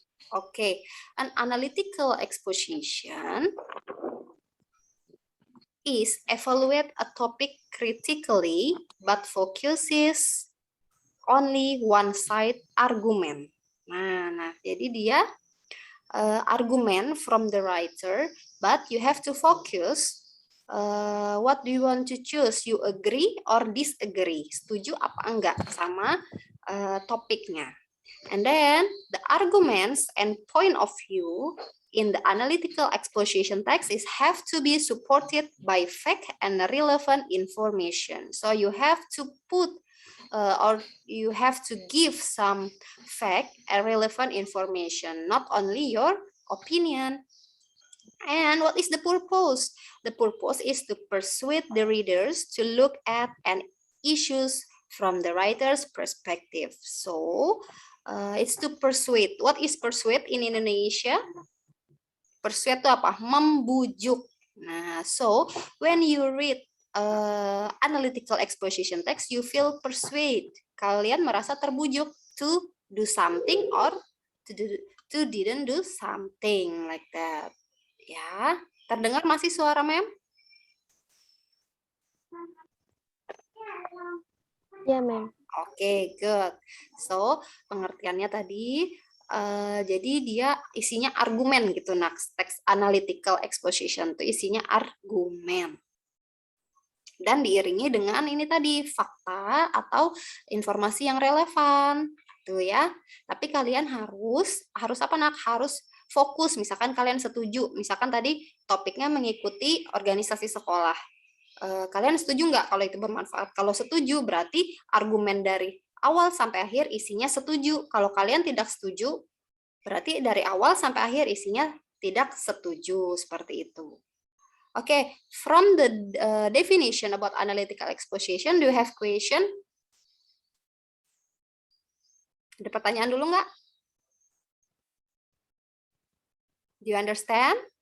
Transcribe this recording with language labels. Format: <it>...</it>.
<en>Okay, an analytical exposition is evaluate a topic critically but focuses only one side argument.</en> <id>Nah, jadi dia</id> <en>argument from the writer, but you have to focus. What do you want to choose? You agree or disagree?</en> <id>Setuju apa enggak sama topiknya?</id> <en>And then the arguments and point of view in the analytical exposition text is have to be supported by fact and relevant information. So you have to put or you have to give some fact and relevant information, not only your opinion. And what is the purpose? The purpose is to persuade the readers to look at an issues from the writer's perspective. So it's to persuade. What is persuade in Indonesia?</en> <id>Persuade itu apa? Membujuk. Nah,</id> <en>so when you read analytical exposition text, you feel persuade.</en> <id>Kalian merasa terbujuk</id> <en>to do something or to didn't do something like that.</en> <id>Ya, terdengar masih suara mem? Ya, mem.</id> <en>Oke, good. So,</en> <id>pengertiannya tadi, jadi dia isinya argumen gitu. Nah, teks analytical exposition itu isinya argumen. Dan diiringi dengan ini tadi, fakta atau informasi yang relevan. Tuh ya. Tapi kalian harus apa nak? Harus fokus. Misalkan kalian setuju. Misalkan tadi topiknya mengikuti organisasi sekolah. Kalian setuju nggak kalau itu bermanfaat? Kalau setuju berarti argumen dari awal sampai akhir isinya setuju. Kalau kalian tidak setuju berarti dari awal sampai akhir isinya tidak setuju, seperti itu.</id> <en>Oke, from the definition about analytical exposition, do you have question?</en> <id>Ada pertanyaan dulu nggak?</id> <en>Do you understand?</en>